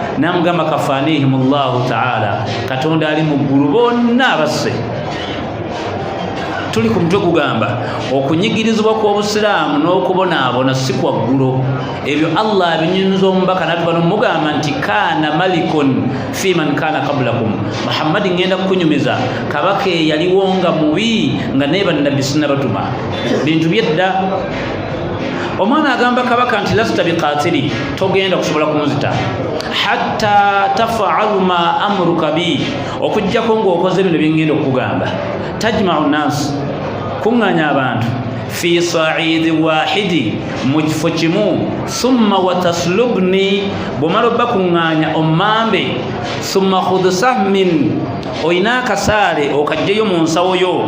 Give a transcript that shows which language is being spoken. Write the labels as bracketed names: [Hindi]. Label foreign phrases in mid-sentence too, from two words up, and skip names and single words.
[Ganda] N'amugamba [Arabic] كفانيهم الله تعالى, [Ganda] Katonda ali mu ggulu bonna abasse. Tuli ku mutwe kugamba okunyigirizibwa kw'obusiraamu n'okubonaabona si kwa ggulo. Ebyo Allah abinyumiza omubaka n'atubano mugamba nti [Arabic] كان ملك فيمن كان قبلكم, [Ganda] Muhammad ngenda kukunyumiza kabaka eyaliwo nga mubi nga naye bannabbi sinnabatuma, bintu byedda. Omwana agamba kabaka nti [Arabic] لست بقاتلي, [Ganda] togenda kusobola kunzita [Arabic] حتى تفعل ما آمرك به, [Ganda] okujjako ng'okoze bino byengenda okukugamba. [Arabic] تجمع الناس, [Ganda] kuŋŋaanya abantu [Arabic] في صعيد واحد, [Ganda] mu kifo kimu. [Arabic] ثم تصلبني, [Ganda] bw'omala obbakuŋŋaanya ommambe. [Arabic] ثم خذ سهما, [Ganda] oyina akasaale okajjeyo mu nsawo yo.